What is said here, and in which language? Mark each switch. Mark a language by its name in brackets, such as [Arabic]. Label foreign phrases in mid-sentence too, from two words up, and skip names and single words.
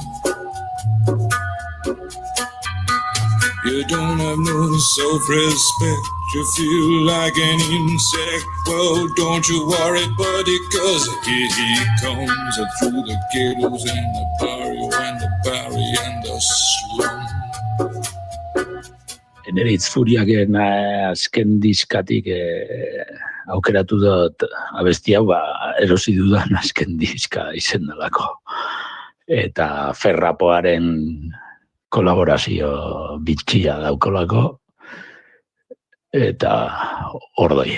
[English] You don't have no self-respect, you feel like an insect. Well, don't you worry, buddy, cause here he comes through the ghettos and the barrio and the barrio and the slum. [Basque] Eneritz Furiaken azken diskatik aukeratu dut abesti hau, erosi dudan azken diska izen delako. Eta Ferrapoaren kolaborazio bitxia daukolako, eta ordoie.